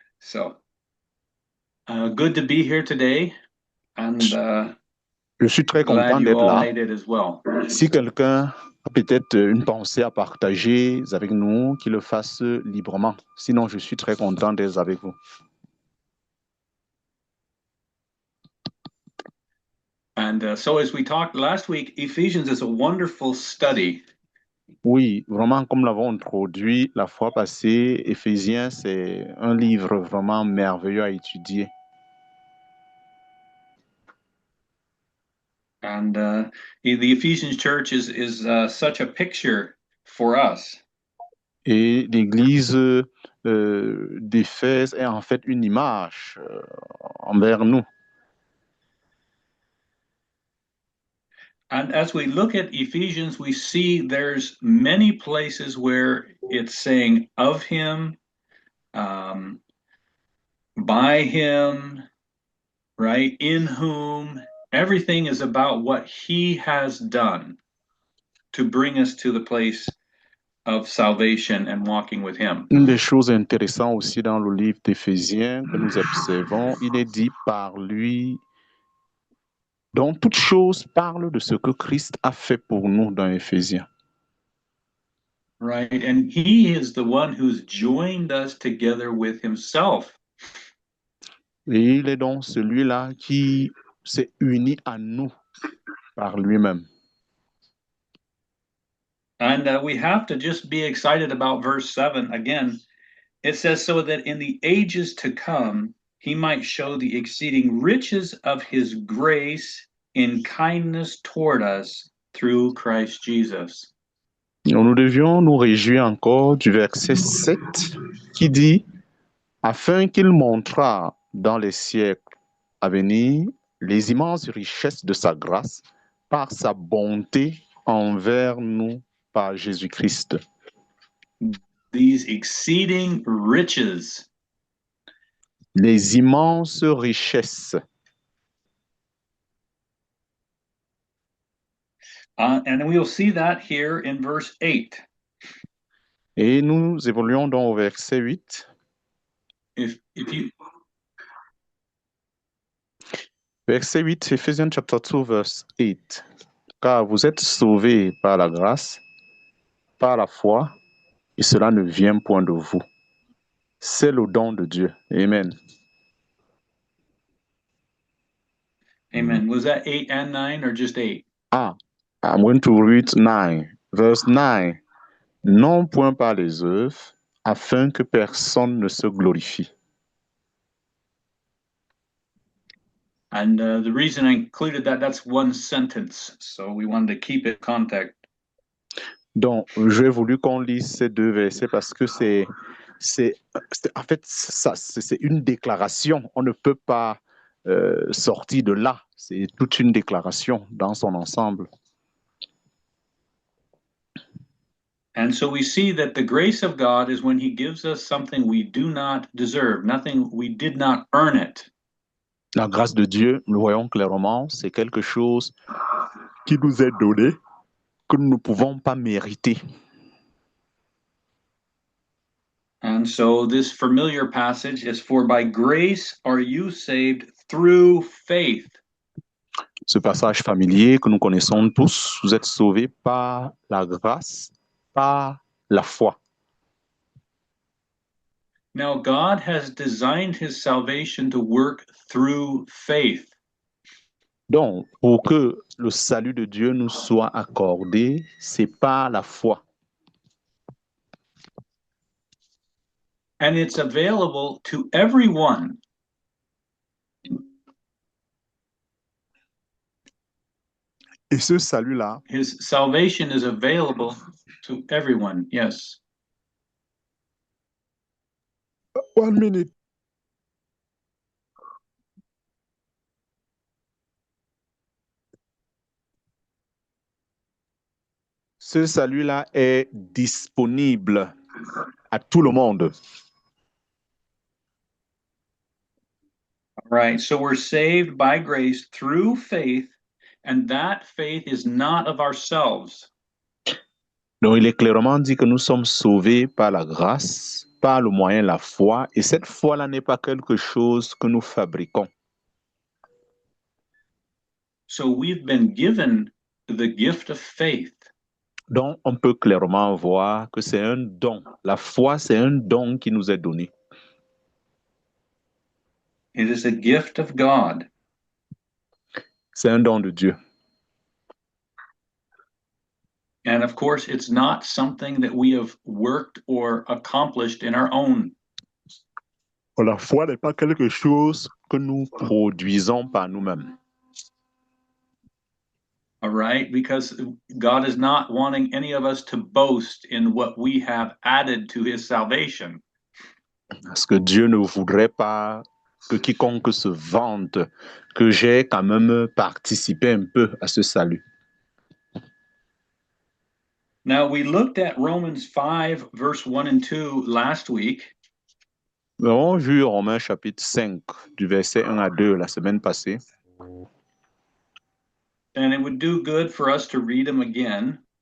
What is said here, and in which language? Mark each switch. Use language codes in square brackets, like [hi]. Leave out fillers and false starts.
[en] So good to be here today, and [fr] Je suis très [en] glad [fr] content [en] you [fr] d'être [en] all [fr] là. [en] made it as well. [fr] Si quelqu'un a peut-être une pensée à partager avec nous, qu'il le fasse librement. Sinon, je suis très content d'être avec vous. [en] And so as we talked last week, Ephesians is a wonderful study. [fr] Oui, vraiment, comme l'avons introduit la fois passée, Éphésiens, c'est un livre vraiment merveilleux à étudier. [en] And the Ephesians church is such a picture for us. [fr] Et l'Église d'Éphèse est en fait une image envers nous. [en] And as we look at Ephesians, we see there's many places where it's saying of him, by him, right? In whom. Everything is about what he has done to bring us to the place of salvation and walking with him. [fr] Une des choses intéressantes aussi dans le livre d'Éphésiens que nous observons, il est dit par lui, donc toute chose parle de ce que Christ a fait pour nous dans Éphésiens. [en] Right. And he is the one who's joined us together with himself. [fr] Et il est donc celui-là qui s'est uni à nous par lui-même. [en] And we have to just be excited about verse 7. Again, it says, so that in the ages to come, he might show the exceeding riches of his grace in kindness toward us through Christ Jesus. [fr] Nous devions nous réjouir encore du verset 7 qui dit « Afin qu'il montrât dans les siècles à venir les immenses richesses de sa grâce par sa bonté envers nous par Jésus-Christ. » [en] These exceeding riches. [fr] Les immenses richesses. [en] And we'll see that here in verse 8. [fr] Et nous évoluons donc au verset 8. [en] If you [fr] Verset 8, [en] Ephesians chapter 2, verse 8. [fr] Car vous êtes sauvés par la grâce, par la foi, et cela ne vient point de vous. C'est le don de Dieu. Amen. [en] Amen. Was that 8 and 9 or just 8? I'm going to read 9. Verse 9. [fr] Non point par les œuvres, afin que personne ne se glorifie. [en] And the reason I included that's one sentence. So we wanted to keep it contact. [fr] Donc, j'ai voulu qu'on lise ces deux versets parce que en fait, c'est une déclaration. On ne peut pas sortir de là. C'est toute une déclaration dans son ensemble. [en] And so we see that the grace of God is when he gives us something we do not deserve, nothing we did not earn it. [fr] La grâce de Dieu, nous voyons clairement, c'est quelque chose qui nous est donné, que nous ne pouvons pas mériter. [en] And so this familiar passage is for by grace are you saved through faith. [fr] Ce passage familier que nous connaissons tous, vous êtes sauvés par la grâce, par la foi. [en] Now God has designed his salvation to work through faith. [fr] Donc, pour que le salut de Dieu nous soit accordé, c'est par la foi. [en] And it's available to everyone. [fr] Et ce salut-là, [en] his salvation is available to everyone. Yes. 1 minute. [fr] Ce salut-là est disponible à tout le monde. [en] All right. So we're saved by grace through faith, and that faith is not of ourselves. [fr] Donc, il est clairement dit que nous sommes sauvés par la grâce, par le moyen de la foi, et cette foi-là n'est pas quelque chose que nous fabriquons. [en] So we've been given the gift of faith. [fr] Donc, on peut clairement voir que c'est un don. La foi, c'est un don qui nous est donné. [en] It is a gift of God. [fr] C'est un don de Dieu. [en] And of course, it's not something that we have worked or accomplished in our own. [fr] La foi n'est pas quelque chose que nous produisons par nous-mêmes. [en] All right, because God is not wanting any of us to boast in what we have added to his salvation. [fr] Parce que Dieu ne voudrait pas que quiconque se vante que j'ai quand même participé un peu à ce salut. [en] Now, we looked at Romans 5, verse 1 and 2 last week. [fr] Nous avons vu Romains chapitre 5, du verset 1 à 2 la semaine passée. [en] And it would do good for us to read them again.